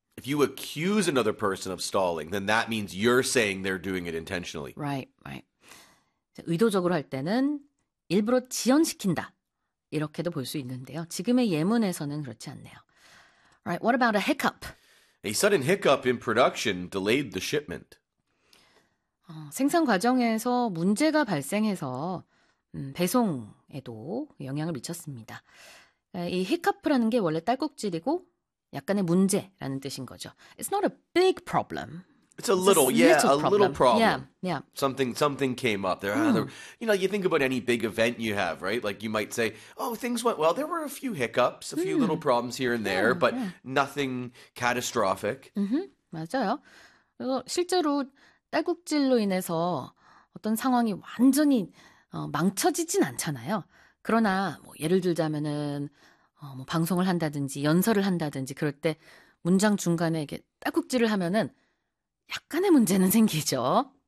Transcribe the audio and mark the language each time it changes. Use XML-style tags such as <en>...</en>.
<en>If you accuse another person of stalling, then that means you're saying they're doing it intentionally. Right.</en> <ko>의도적으로 할 때는 일부러 지연시킨다. 이렇게도 볼 수 있는데요. 지금의 예문에서는 그렇지 않네요.</ko> <en>Right, what about a hiccup? A sudden hiccup in production delayed the shipment.</en> <ko>생산 과정에서 문제가 발생해서 배송에도 영향을 미쳤습니다. 이 hiccup라는 게 원래 딸꾹질이고 약간의 문제라는 뜻인 거죠.</ko> <en>It's not a big problem. It's a little, it's a little problem. Yeah. Something came up. You know, you think about any big event you have, right? Like you might say, oh, things went well. There were a few hiccups, a few little problems here and there, but nothing catastrophic.</en> <ko>맞아요. 실제로 딸꾹질로 인해서 어떤 상황이 완전히 망쳐지진 않잖아요. 그러나 뭐 예를 들자면은 뭐 방송을 한다든지 연설을 한다든지 그럴 때 문장 중간에 이게 딸꾹질을 하면은 약간의 문제는 생기죠.</ko>